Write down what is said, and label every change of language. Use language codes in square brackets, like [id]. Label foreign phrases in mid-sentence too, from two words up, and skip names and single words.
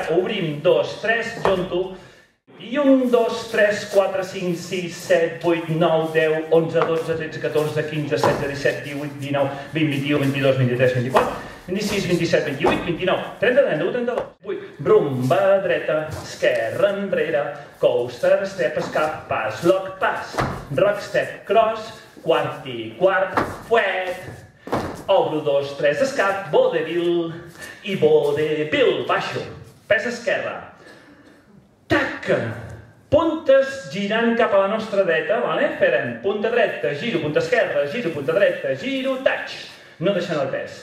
[ca] obrim 2, 3, junto, i 1, 2, 3, 4, 5, 6, 7, 8, 9, 10, 11, 12, 13, 14, 15, 16, 17, 18, 19, 20, 21, 22, 23, 24, 26, 27, 28, 29, 30, 31, 32, 8, rumba dreta, esquerra enrere, [en] coaster, step, [ca] escap, pas, [en] lock, pas, rock, step, cross, [ca] quart i quart, fuet, obro 2, 3, escap, vodevil i vodevil, baixo, pes esquerra, tac, puntes girant cap a la nostra dreta, farem punta dreta, giro, punta esquerra, giro, punta dreta, giro, touch, no deixant el pes.